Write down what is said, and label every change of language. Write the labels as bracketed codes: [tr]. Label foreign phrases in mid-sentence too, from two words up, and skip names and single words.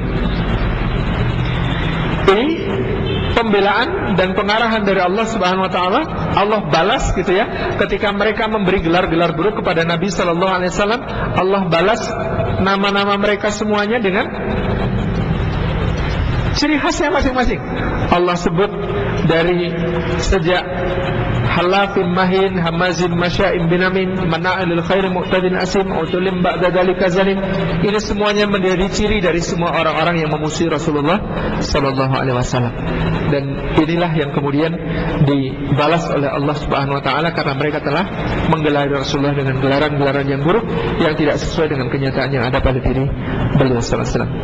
[id] Ini pembelaan dan pengarahan dari Allah [ar] سبحانه وتعالى. [id] Allah balas gitu ya, ketika mereka memberi gelar-gelar buruk kepada Nabi [ar] صلى الله عليه وسلم, [id] Allah balas nama-nama mereka semuanya dengan Ciri khasnya masing-masing Allah sebut dari sejak [ar] حلاف مهين هماز مشاء بنميم مناع للخير معتد أثيم عتل بعد ذلك زنيم. [id] Ini semuanya menjadi ciri dari semua orang-orang yang memusuhi Rasulullah [ar] صلى الله عليه وسلم. [id] Dan inilah yang kemudian dibalas oleh Allah [ar] سبحانه وتعالى [id] karena mereka telah menggelari Rasulullah dengan gelaran-gelaran yang buruk yang tidak sesuai dengan kenyataan yang ada pada diri beliau [ar] صلى الله عليه وسلم.